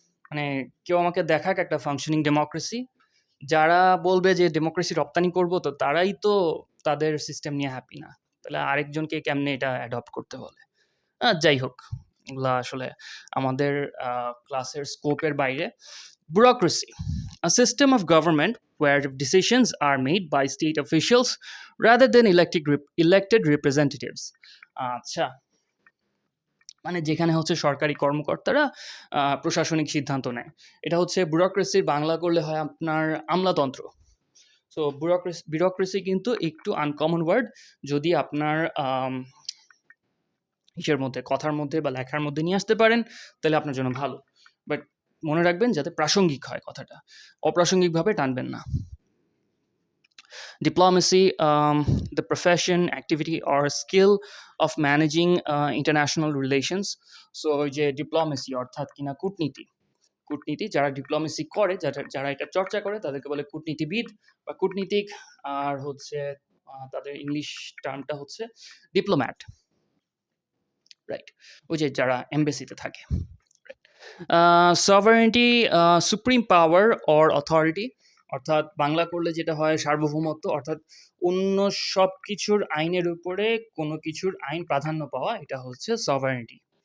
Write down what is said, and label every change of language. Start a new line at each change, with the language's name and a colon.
Bangla: মানে কেউ আমাকে দেখাক একটা ফাংশনিং ডেমোক্রেসি। যারা বলবে যে ডেমোক্রেসি রপ্তানি করব তো তারাই তো তাদের সিস্টেম নিয়ে হ্যাপি না। তাহলে আরেকজনকে কেমনে এটা অ্যাডপ্ট করতে বলে? যাই হোক, এগুলা আসলে আমাদের ক্লাসের স্কোপের বাইরে।
English: Bureaucracy, a system of government where decisions are made by state officials rather than elected representatives.
Bangla: আচ্ছা, মানে যেখানে হচ্ছে সরকারি কর্মকর্তারা প্রশাসনিক সিদ্ধান্ত নেয়। এটা হচ্ছে ব্যুরোক্রেসির বাংলা করলে হয় আপনার আমলাতন্ত্র। সো ব্যুরোক্রেসি কিন্তু একটু আনকমন ওয়ার্ড, যদি আপনার ইসের মধ্যে, কথার মধ্যে বা লেখার মধ্যে নিয়ে আসতে পারেন তাহলে আপনার জন্য ভালো। বাট মনে রাখবেন যাতে প্রাসঙ্গিক হয় কথাটা, অপ্রাসঙ্গিকভাবে টানবেন না।
English: Diplomacy, the profession, activity or skill of managing international relations.
Bangla: So ওই যে ডিপ্লোমেসি অর্থাৎ কিনা কূটনীতি, কূটনীতি যারা ডিপ্লোমেসি করে, যারা এটা চর্চা করে তাদেরকে বলে কূটনীতিবিদ বা কূটনীতিক। আর হচ্ছে তাদের ইংলিশ টার্মটা হচ্ছে ডিপ্লোম্যাট, রাইট? ওই যে যারা এমবেসিতে থাকে। Sovereignty,
English: supreme power or authority,
Bangla: অর্থাৎ বাংলা করলে যেটা হয় সার্বভৌমত্ব, অর্থাৎ অন্য সব কিছুর আইনের উপরে কোনো কিছুর আইন প্রাধান্য পাওয়া, এটা হচ্ছে সভারেন্টি।